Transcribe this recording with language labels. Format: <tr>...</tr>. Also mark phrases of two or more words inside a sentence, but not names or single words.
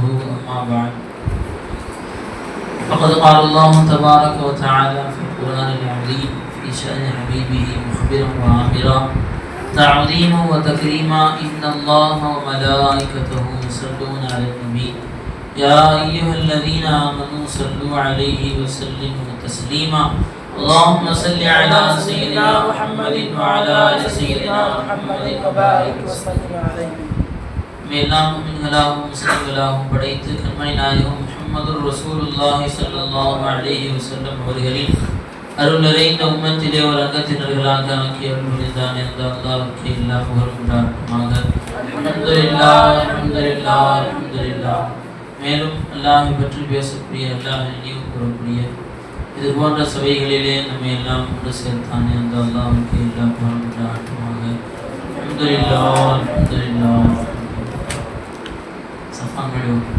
<ar>أما بعد، فقد قال الله تبارك وتعالى في القرآن العظيم في شأن حبيبه مخبرا وآمرا تعظيما وتكريما: إن الله وملائكته يصلون على النبي يا أيها الذين آمنوا صلوا عليه وسلموا تسليما. اللهم صل على سيدنا محمد وعلى آل سيدنا محمد وبارك وسلم عليه.</ar> <ta>மேலாம் முமின்களாகவும் முஸ்லிம்களாகவும் படைத்து கண்மணி நாயகம்</ta> <ar>محمد رسول الله صلى الله عليه وسلم</ar> <ta>அவர்களின் அருள் நிறைந்த உம்மத்திலே ஒரு அங்கத்தினர்களாக ஆக்கி அருள் புரிந்தான் என்ற அல்லாஹ்வுக்கு எல்லா புகழும் உண்டாகட்டுமாக.</ta> <ar>الحمد لله الحمد لله الحمد لله.</ar> <ta>மேலும் அல்லாஹ்வை பற்றி பேசக்கூடிய, அல்லாஹ்வை நினைவு கூறக்கூடிய இது போன்ற சபைகளிலே நம்ம எல்லாம் ஒன்று சேர்த்தானே அந்த அல்லாஹ்வுக்கு எல்லா புகழும் உண்டாகட்டுமாக.</ta> <ar>الحمد لله الحمد لله. சஃபான் மேடோ</ar>